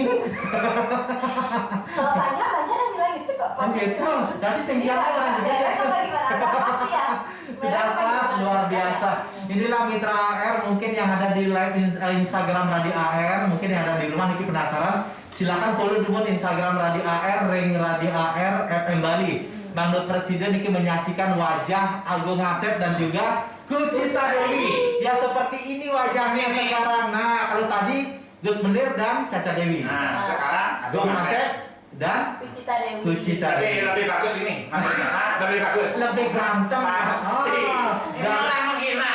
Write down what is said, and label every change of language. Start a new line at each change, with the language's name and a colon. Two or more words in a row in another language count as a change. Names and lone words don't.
Indonesian: Kalau banyak yang bilang gitu kok. Oh gitu. Berarti singkatnya orang jegejan. Pasti ya. Sudah pas, luar biasa. Inilah mitra AR mungkin yang ada di live Instagram Radio AR, mungkin yang ada di rumah Niki penasaran, silakan follow dulu Instagram Radio AR, Ring Radio AR FM Bali. Bang Dut Presiden Niki menyaksikan wajah Agung Asep dan juga Kucita Dewi. Ya seperti ini wajahnya sekarang. Nah, kalau tadi Gus Menir dan Caca Dewi. Nah, sekarang Agung Asep dan Kucita Dewi. lebih bagus ini maksudnya. Lebih bagus. lebih ganteng. Pasti. Ini orang menghina.